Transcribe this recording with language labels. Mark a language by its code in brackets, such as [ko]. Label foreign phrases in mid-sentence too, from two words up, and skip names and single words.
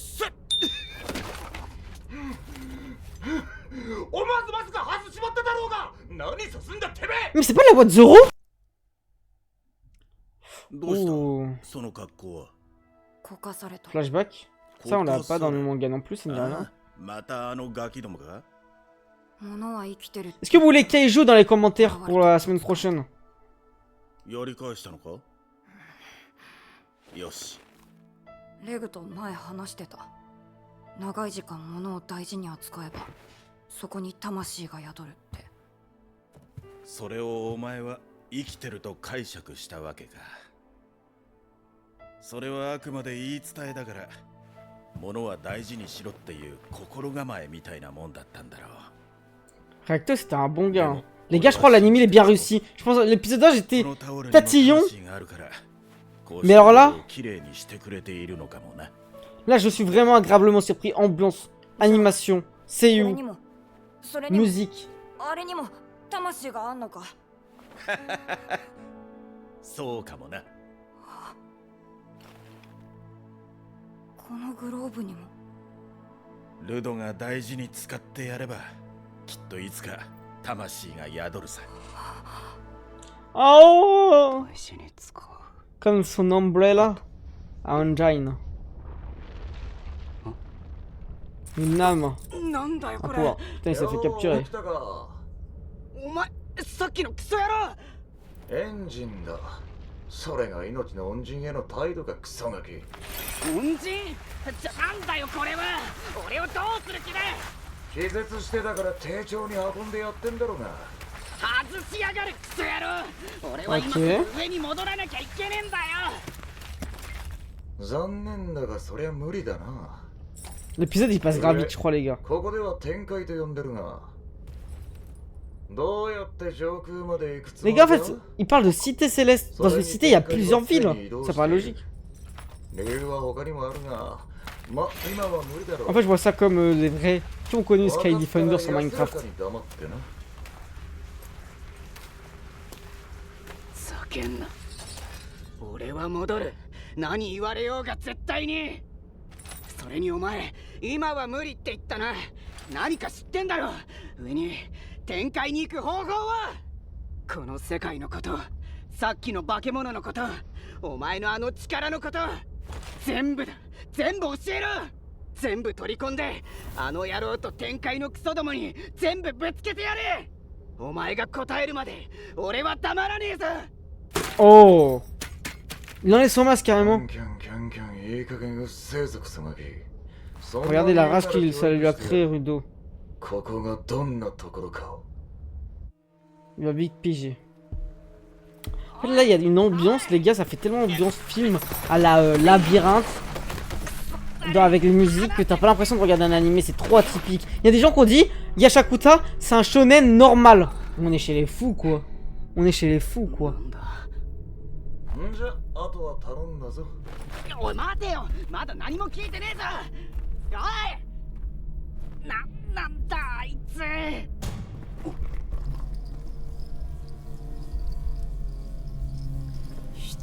[fr] Mais c'est pas la voix de Zoro? Ouh. Flashback. Ça on l'a pas dans le manga non plus, c'est une dernière. Est-ce que vous voulez Kaiju dans les commentaires pour la semaine prochaine? [ja] よし。レグと前話してた。長い時間物を大事に扱えば、そこに魂が宿るって。それをお前は生きてると解釈したわけか。それはあくまで言い伝えだから、物は大事にしろっていう心構えみたいなもんだったんだろう。 [fr] Recto, c'était un bon gars. Hein. Les gars, je crois l'anime il est bien réussi. Je pense l'épisode 1 j'étais tatillon. Mais alors là, je suis vraiment agréablement surpris. Ambiance, animation, [ja] seiyuu, [fr] musique. [ja] そうかもな。このグローブにも。ルドが大事に使ってやれば、きっといつか魂が宿るさ。 [fr] Oh! Comme son umbrella à Engine. Une âme. Un pouvoir. Putain, il s'est fait capturer. [ja] Engine だ。それが命の恩人への態度がクソガキ。恩人？なんだよこれは。俺をどうする気だ。気絶してたから丁重に運んでやってんだろうが。外しやがるクソ野郎。俺は今上に戻らなきゃいけねえんだよ。残念だがそりゃ無理だな。 [fr] L'épisode il passe grave vite, je crois, les gars. [ja] ここでは展開と呼んでるが。どうやって上空まで行くつも [fr] Les [ja] りだ [fr] gars, en fait, il parle de cité céleste. Dans une cité, il y a plusieurs villes. Ça paraît logique. [ja] 理由は他にもあるが、ま、今は無理だろう。 [fr] En fait, je vois ça comme les vrais qui ont connu Sky Defender sur Minecraft. [ja] 叫んな。俺は戻る。何言われようが絶対に。それにお前、今は無理って言ったな。何か知ってんだろ。上に展開に行く方法は。この世界のこと、さっきの化け物のこと、お前のあの力のこと、全部だ。全部教えろ。全部取り込んで、あの野郎と展開のクソどもに全部ぶつけてやれ。お前が答えるまで俺は黙らねえぞ。 [fr] Oh! Il enlève son masque carrément. Regardez la rage qu'il ça lui a créé, Rudo. Il va vite piger. En fait, là, il y a une ambiance, les gars, ça fait tellement ambiance film à la labyrinthe. Avec les musiques que t'as pas l'impression de regarder un animé, c'est trop atypique. Il y a des gens qui ont dit Yashakuta, c'est un shonen normal. On est chez les fous, quoi. On est chez les fous, quoi. [ja] じゃあとは頼んだぞ。おい待てよ、まだ何も聞いてねえぞ。おい、なんだあいつ。人。